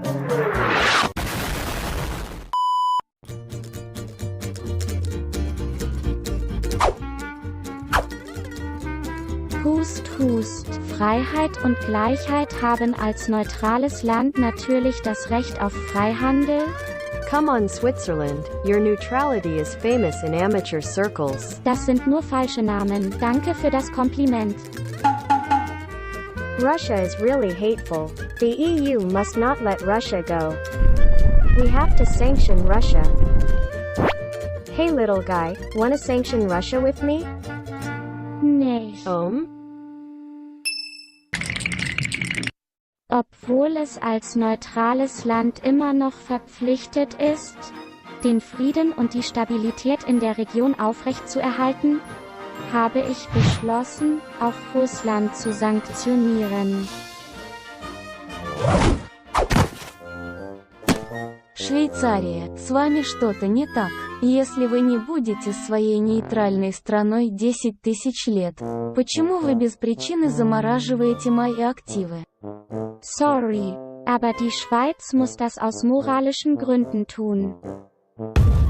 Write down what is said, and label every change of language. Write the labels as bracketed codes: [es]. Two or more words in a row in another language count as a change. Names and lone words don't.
[de] Hust, hust. Freiheit und Gleichheit haben als neutrales Land natürlich das Recht auf Freihandel. [en] Come on, Switzerland, your neutrality is famous in amateur circles. [de] Das sind nur falsche Namen. Danke für das Kompliment. [en] Russia is really hateful. The EU must not let Russia go. We have to sanction Russia. Hey little guy, wanna sanction Russia with me? [de] Nicht. Obwohl es als neutrales Land immer noch verpflichtet ist, den Frieden und die Stabilität in der Region aufrechtzuerhalten, habe ich beschlossen, auch Russland zu sanktionieren. [ru] Швейцария, с вами что-то не так. Если вы не будете своей нейтральной страной 10 тысяч лет, почему вы без причины замораживаете мои активы? [de] Sorry, aber die Schweiz muss das aus moralischen Gründen tun.